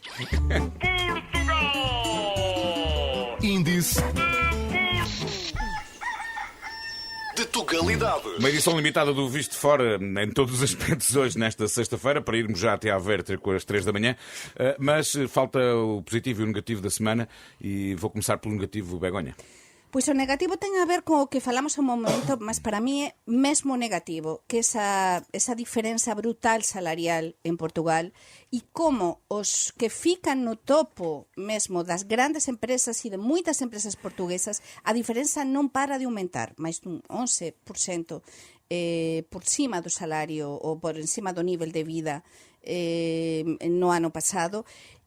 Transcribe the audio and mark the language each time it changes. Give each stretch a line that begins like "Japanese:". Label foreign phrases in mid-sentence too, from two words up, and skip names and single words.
Portuguese: Índice de tugalidade. Uma edição limitada do Visto de Fora em todos os aspectos hoje, nesta sexta-feira, para irmos já até à Verter com as 3 da manhã. Mas falta o positivo e o negativo da semana e vou começar pelo negativo, Begonha.
Galician: Pois o negativo ten a ver con o que falamos un momento, mas para mí é mesmo negativo, que esa diferenza brutal salarial en Portugal e como os que fican no topo mesmo das grandes empresas e de moitas empresas portuguesas, a diferenza non para de aumentar, máis dun 11% por cima do salario ou por encima do nivel de vida no ano pasado.